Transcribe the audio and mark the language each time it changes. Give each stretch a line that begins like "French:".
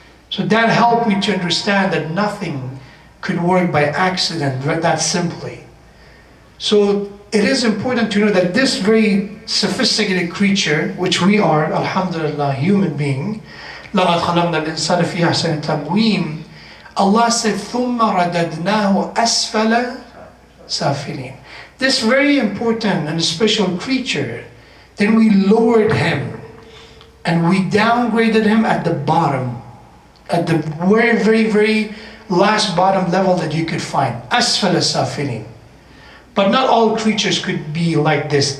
English: So that helped me to understand that nothing could work by accident that simply. So it is important to know that this very sophisticated creature, which we are, alhamdulillah, human being,
Arabic: لَقَدْ خَلَقْنَا الْإِنسَانَ فِي أَحْسَنِ تَقْوِيمٍ. Allah said, ثُمَّ رَدَدْنَاهُ أَسْفَلَ سَافِلِينَ.
English: This very important and special creature, then we lowered him and we downgraded him at the bottom, at the very, very, very last bottom level that you could find.
Arabic: أَسْفَلَ سَافِلِينَ.
English: But not all creatures could be like this.